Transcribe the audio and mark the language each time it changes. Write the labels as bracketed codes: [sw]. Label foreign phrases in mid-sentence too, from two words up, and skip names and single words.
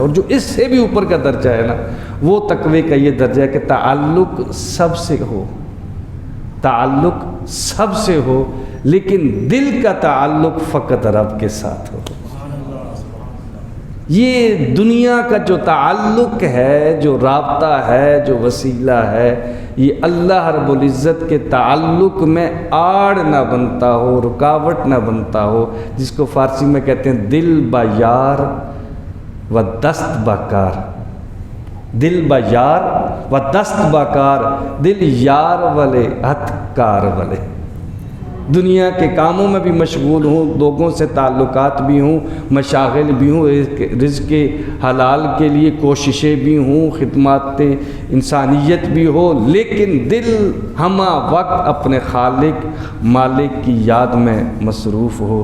[ur] اور جو اس سے بھی اوپر کا درجہ ہے نا وہ تقوی کا یہ درجہ ہے کہ تعلق سب سے ہو، تعلق سب سے ہو لیکن دل کا تعلق فقط رب کے ساتھ ہو۔ یہ دنیا کا جو تعلق ہے، جو رابطہ ہے، جو وسیلہ ہے، یہ اللہ رب العزت کے تعلق میں آڑ نہ بنتا ہو، رکاوٹ نہ بنتا ہو، جس کو فارسی میں کہتے ہیں [fa] دل با یار و دست با کار۔ دل با یار و دست با کار، [pa] دل یار والے ہتھ کار والے۔ [ur] دنیا کے کاموں میں بھی مشغول ہوں، لوگوں سے تعلقات بھی ہوں، مشاغل بھی ہوں، رزق حلال کے لیے کوششیں بھی ہوں، خدمات انسانیت بھی ہو، لیکن دل ہمہ وقت اپنے خالق مالک کی یاد میں مصروف ہو۔